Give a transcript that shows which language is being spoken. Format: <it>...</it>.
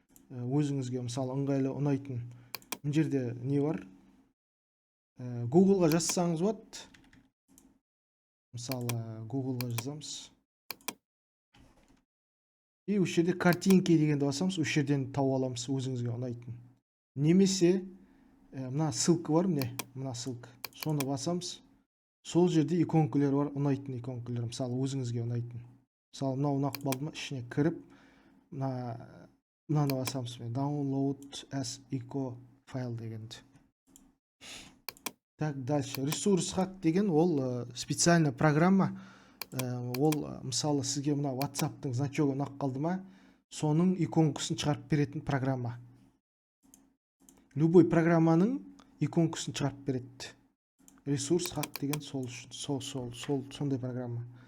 <kk>Өзіңізге, мысалы, ыңғайлы ұнайтын. Мына жерде не бар? Google-ға жазсаңыз болады. Мысалы, Google-ға жазамыз. И осы жерде картинки дегенді басамыз, осы жерден тауып аламыз өзіңізге ұнайтын. Немесе мына ссылка бар, мына ссылка. Соны басамыз. Сол жерде иконкалар бар, ұнайтын иконкалар, мысалы өзіңізге ұнайтын. Мысалы мынау ұнап қалды ма, ішіне кіріп, мынаны басамыз.</kk> <en>Download as eco</en> <kk>файл дегенді.</kk> <ru>Так, дальше.</ru> <kk>Ресурс хак деген ол</kk> <ru>специальный программа.</ru> <kk>Ол мысалы сізге мына WhatsApp-тың значогы ұнап қалды ма, соның иконкасын шығарып беретін программа. Любой программаның иконкасын шығарып береді. Ресурс хак деген сондай программа.</kk>